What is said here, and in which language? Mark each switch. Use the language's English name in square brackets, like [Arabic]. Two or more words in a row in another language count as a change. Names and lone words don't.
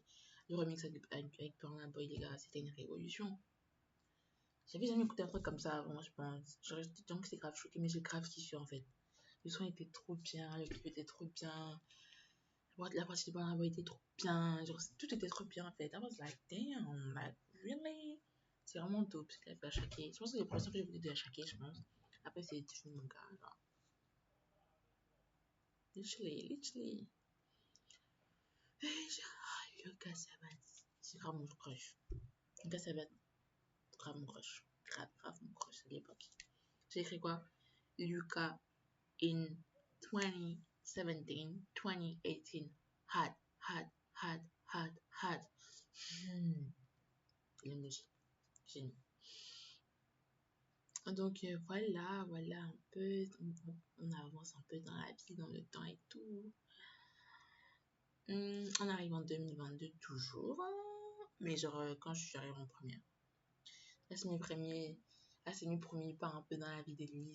[French] Le remix avec Burna Boy, les gars, c'était une révolution. J'avais jamais écouté un truc comme ça avant, je pense. J'aurais dit que c'est grave choqué, mais j'ai grave kiffé en fait. Le son était trop bien, le clip était trop bien. La partie de Burna Boy était trop bien. Genre, tout était trop bien en fait. [English] I was like, damn, like, really? [French] C'est vraiment dope ce qu'il a fait à Ashake. Je pense que c'est les premières fois que j'ai écouté de Ashake, je pense. Après, c'est devenu mon gars, genre. Literally. Le gars, ça va. C'est grave mon crush. Le gars, ça va. Grave mon crush. Grave mon crush à l'époque. J'ai écrit quoi? Luca in 2017, 2018. [English] Hot, hot, hot, hot, hot. L'emoji. [French] Génie. Donc voilà un peu. On avance un peu dans la vie, dans le temps et tout. On arrive en 2022 toujours. Mais genre, quand je suis arrivée en première. Là, c'est mes premiers pas un peu dans la vie de lui.